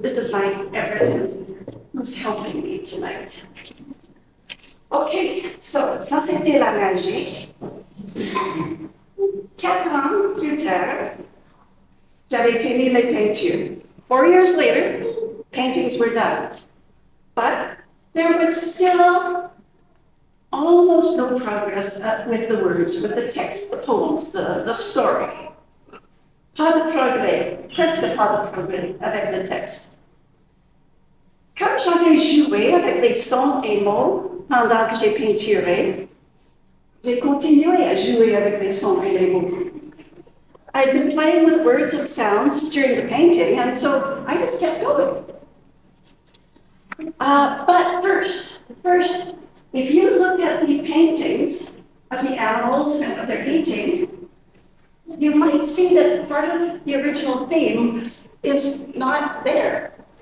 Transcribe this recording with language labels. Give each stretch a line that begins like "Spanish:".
English: This is my effort who's helping me tonight.
French: Okay, so ça c'était la magie. 4 ans plus tard, j'avais fini les peintures.
English: 4 years later, paintings were done. But there was still almost no progress with the words, with the text, the poems, the story.
French: Pas de progrès, presque pas de progrès avec le texte. Quand j'avais joué avec les sons et mots pendant que j'ai peinturé, j'ai continué à jouer avec les sons et les mots.
English: I'd been playing with words and sounds during the painting, and so I just kept going. But first, if you look at the paintings of the animals and what they're eating, you might see that part of the original theme is not there.